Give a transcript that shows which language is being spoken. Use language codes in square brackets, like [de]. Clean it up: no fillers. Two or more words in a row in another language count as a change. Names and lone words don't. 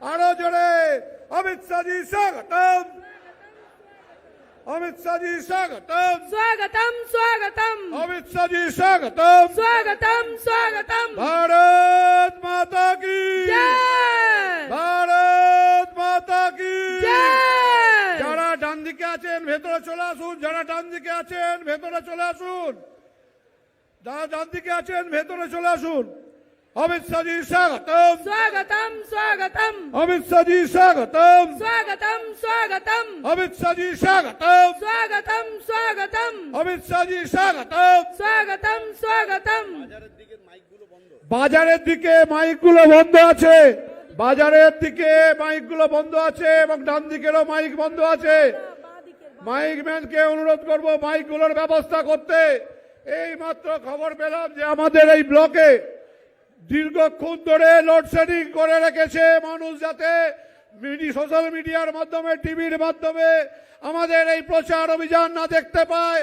[hi] आरो जोड़े अमित शाह जी स्वागतम, अमित शाह जी स्वागतम, स्वागतम स्वागतम अमित शाह जी स्वागतम। स्वागतम स्वागतम भारत माता की, जय भारत माता की। जय। [bn] যারা ডান দিকে আছেন ভেতরে চলে আসুন, যারা ডান দিকে আছেন ভেতরে চলে আসুন, যারা ডান দিকে আছেন ভেতরে চলে আসুন। অমিত শাহ জি স্বাগতম, [hi] स्वागतम स्वागतम [bn] অমিত শাহ জি স্বাগতম, [hi] स्वागतम स्वागतम [bn] অমিত শাহ জি স্বাগতম, [hi] स्वागतम स्वागतम [bn] অমিত শাহ জি স্বাগতম। [hi] स्वागतम स्वागतम [bn] বাজারের দিকে মাইকগুলো বন্ধ আছে, বাজারের দিকে মাইকগুলো বন্ধ আছে এবং ডান দিকেরও মাইক বন্ধ আছে। [en] mike man [bn] অনুরোধ করব মাইকগুলোর ব্যবস্থা করতে। এই মাত্র খবর পেলাম যে আমাদের এই ব্লকে দীর্ঘক্ষণ ধরে লোডশেডিং করে রেখেছে মানুষ, যাতে [en] social media [bn] মাধ্যমে, টিভির মাধ্যমে আমাদের এই প্রচার অভিযান না দেখতে পায়।